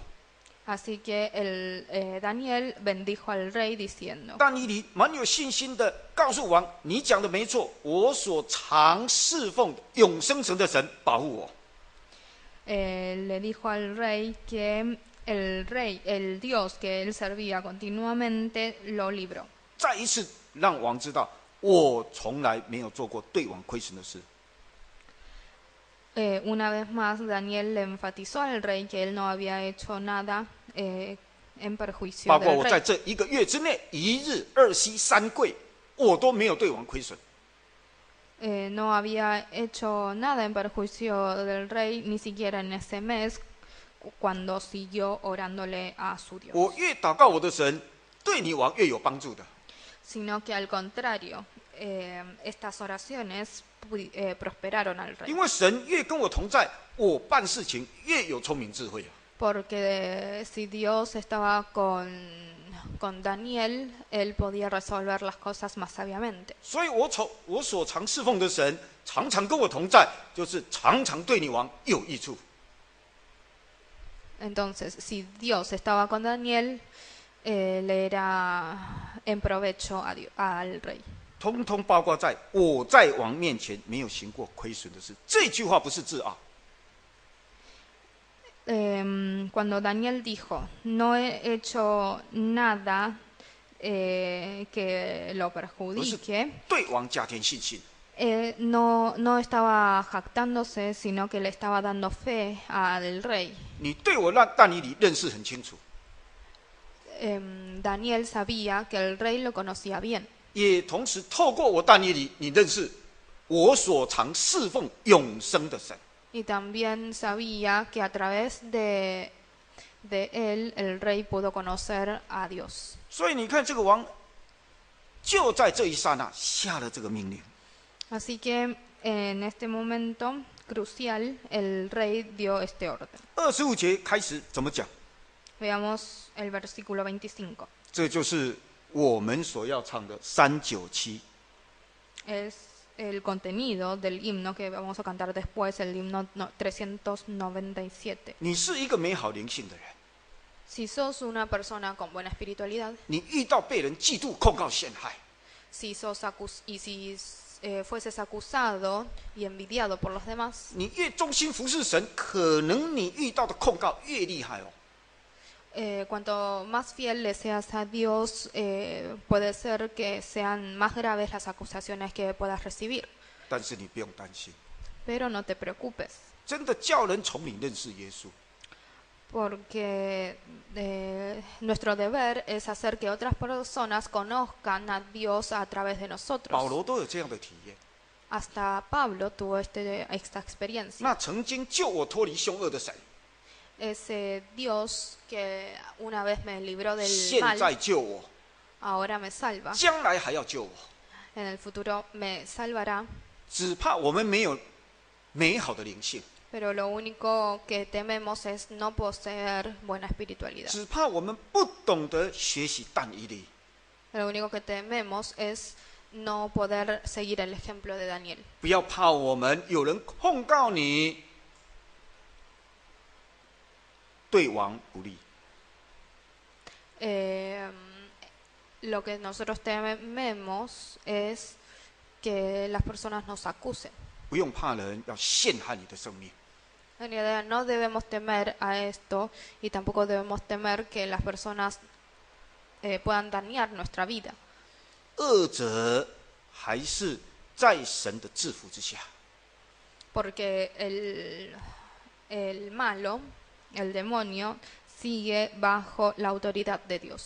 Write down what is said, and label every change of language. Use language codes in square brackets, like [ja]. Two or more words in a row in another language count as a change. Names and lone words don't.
[es] Así que Daniel bendijo al rey diciendo, [zh] 但以理蛮有信心的告诉王：“你讲的没错，我所常侍奉的永生神的神保护我。” [es] le dijo al rey que el Dios que él servía continuamente, lo libró. [zh] 再一次让王知道，我从来没有做过对王亏损的事。 [es] Una vez más, Daniel le enfatizó al rey que él no había hecho nada en perjuicio [zh] 包括 [es] del [zh] 我在 [es] rey. [zh] 这1个月之内，一日二夕三跪，我都没有对王亏损。 [es] No había hecho nada en perjuicio del rey, ni siquiera en ese mes, cuando siguió orándole a su Dios. [zh] 我越祷告我的神，对你王越有帮助的。 [es] Sino que al contrario, estas oraciones prosperaron al [zh] 因 [es] rey. [zh] 为神越跟我同在，我办事情越有聪明智慧啊。 [es] Porque si Dios estaba con Daniel, él podía resolver las cosas más sabiamente. [zh] 所以我所常侍奉的神，常常跟我同在，就是常常对你王有益处。 [es] Entonces, si Dios estaba con Daniel, le era en provecho al rey. [zh] 通通包括在我在王面前没有行过亏损的事。这句话不是自傲， [es] Cuando Daniel dijo, no he hecho nada que lo perjudique, [zh] 对王加添信心。 [es] no estaba jactándose, sino que le estaba dando fe al rey. [zh] 你对我让但以理认识很清楚， [es] Daniel sabía que el rey lo conocía bien. [zh] 也同时透过我但以理，你认识我所常侍奉永生的神。 [es] Y también sabía que a través de él el rey pudo conocer a Dios. [zh] 所以你看，这个王就在这一刹那下了这个命令。 [es] Así que en este momento crucial el rey dio este orden. [zh] 25 节开始怎么讲？ [es] Veamos el versículo 25. [zh] 这就是我们所要唱的397。 [es] Es el contenido del himno que vamos a cantar después, el himno 397. [zh] 你是一个美好灵性的人， [es] Si sos una persona con buena espiritualidad, [zh] 你遇到被人嫉妒、控告、陷害， [es] si fueses acusado y envidiado por los demás, [zh] 你越忠心服侍神，可能你遇到的控告越厉害哦。 [es] cuanto más fiel le seas a Dios, puede ser que sean más graves las acusaciones que puedas recibir. [zh] 但是你不用担心， [es] Pero no te preocupes, [zh] 真的叫人从你认识耶稣。 [es] porque nuestro deber es hacer que otras personas conozcan a Dios a través de [zh] 保 [es] nosotros. [zh] 罗都有这样的体验。 [es] Hasta Pablo tuvo esta experiencia. [zh] 那曾经救我脱离凶恶的神， [es] Ese Dios que una vez me libró del [zh] 现 [es] mal, [zh] 在救我， [es] ahora me salva. [zh] 将来还要救我。 [es] En el futuro me salvará. [zh] 只怕我们没有美好的灵性， [es] pero lo único que tememos es no poseer buena espiritualidad. [zh] 只怕我们不懂得学习但以理， [es] Lo único que tememos es no poder seguir el ejemplo de Daniel. [zh] 不要怕我们有人控告你对王不利， [es] Lo que nosotros tememos es que las personas nos acusen. [zh] 不用怕人要陷害你的生命。 [es] En realidad no debemos temer a esto y tampoco debemos temer que las personas puedan dañar nuestra vida. [zh] 恶者还是在神的制服之下， [es] Porque el malo, el demonio, sigue bajo la autoridad de Dios.